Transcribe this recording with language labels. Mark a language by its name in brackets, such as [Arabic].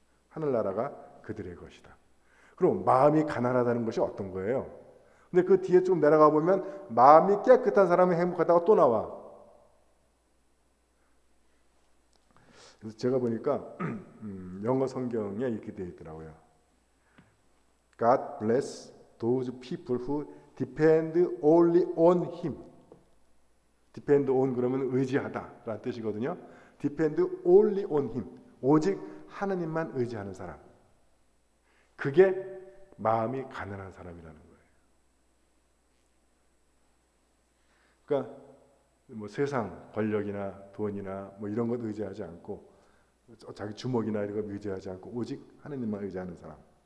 [Korean] 하늘나라가 그들의 것이다. 그럼 마음이 가난하다는 것이 어떤 거예요? 근데 그 뒤에 좀 내려가 보면 마음이 깨끗한 사람은 행복하다고 또 나와. 그래서 제가 보니까 영어 성경에 이렇게 되어 있더라고요. [English] God bless those people who depend only on Him. depend on [Korean] 그러면 의지하다라는 뜻이거든요. [English] depend only on Him. [Korean] 오직 하나님만 의지하는 사람. 그게 마음이 가난한 사람이라는 거예요. 그러니까 뭐 세상 권력이나 돈이나 뭐 이런 것 의지하지 않고 자기 주먹이나 이런 것 의지하지 않고 오직 하나님만 의지하는 사람.